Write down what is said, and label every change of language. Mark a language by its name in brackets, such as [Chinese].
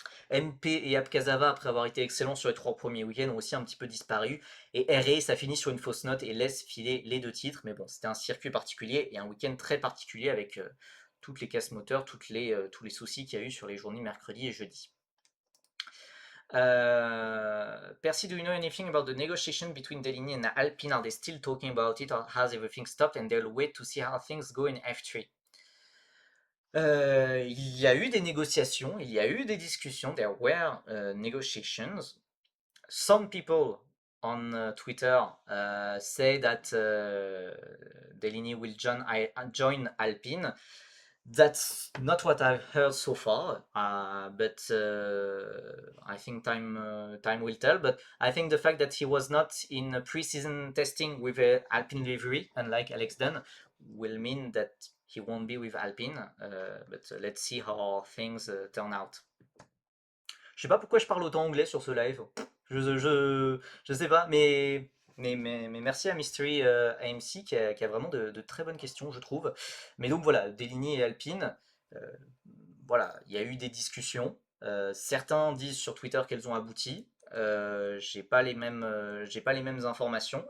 [French] MP et Apkazava, après avoir été excellents sur les 3 premiers week-ends, ont aussi un petit peu disparu. Et RA, ça finit sur une fausse note et laisse filer les 2 titres. Mais bon, c'était un circuit particulier et un week-end très particulier avec toutes les casses moteurs, tous les soucis qu'il y a eu sur les journées mercredi et jeudi. [English] Percy, do you know anything about the negotiation between Deligny and Alpine? Are they still talking about it, or has everything stopped and they'll wait to see how things go in F3? [French] Il y a eu des négociations, il y a eu des discussions. [English] There were negotiations. Some people on Twitter say that Deligny will join Alpine. That's not what I've heard so far, but I think time will tell. But I think the fact that he was not in pre-season testing with Alpine livery, unlike Alex Dunn, will mean that he won't be with Alpine. But let's see how things turn out. [French] Je sais pas pourquoi je parle autant anglais sur ce live. Je sais pas, mais merci à Mystery AMC qui a vraiment de très bonnes questions, je trouve. Mais donc voilà, Deligny et Alpine, euh, voilà, il y a eu des discussions. Certains disent sur Twitter qu'elles ont abouti. J'ai pas les mêmes informations.